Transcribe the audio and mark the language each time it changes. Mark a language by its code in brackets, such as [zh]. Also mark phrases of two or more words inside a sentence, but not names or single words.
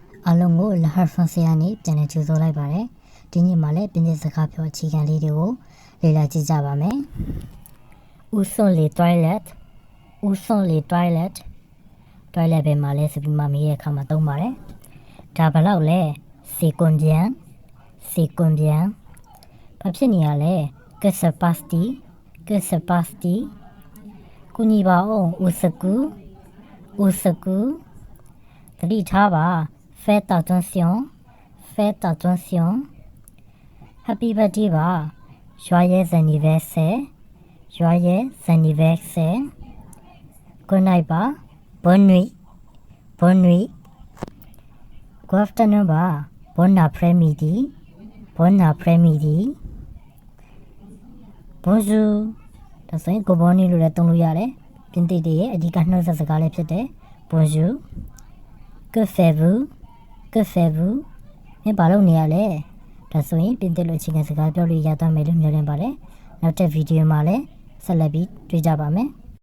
[my] အားလုံးကိုလာဟာဖရန်စီကနေပြန်လည်ကြိုဆိုလိုက်ပါတယ်ဒီနေ့မှလည်းပြင်သစ်စကားပြောအခြေခံလေးတွေကိုလေ့လာကြည့်ကြပါမယ် [fr] Où sont les toilettes Où sont les toilettes [my] toilet ပဲမှာလဲဆိုပြီးမှမေးတဲ့အခါမှာသုံးပါတယ်ဒါဘယ်လောက်လဲ [fr] c'est combien [my] ဘာဖြစ်နေရလဲ [fr] que se passe-t-il [my] ကူညီပါအောင် [fr] au secours [my] သတိထားပါ [fr] faites attention [en] happy birthday [my] ပါ [fr] joyeux anniversaire [en] good night [my] ပါ [fr] bonne nuit [en] good afternoon [my] ပါ [fr] bon après-midi [my] bonjour ဒါဆိုရင် [en] good morning [my] လို့လည်းသုံးလို့ရတယ်ပြင်သစ်တွေရဲ့အဓိကနှုတ်ဆက်စကားလည်းဖြစ်တယ် [fr] bonjour que faites-vous [my] မင်းဘာလုပ်နေရလဲဒါဆိုရင်ပြင်သစ်လိုအခြေခံစကားပြောလို့ရသွားမယ်လို့မျှော်လင့်ပါတယ်နောက်တဲ့ဗီဒီယိုမှာလည်းဆက်လက်ပြီးတွေ့ကြပါမယ်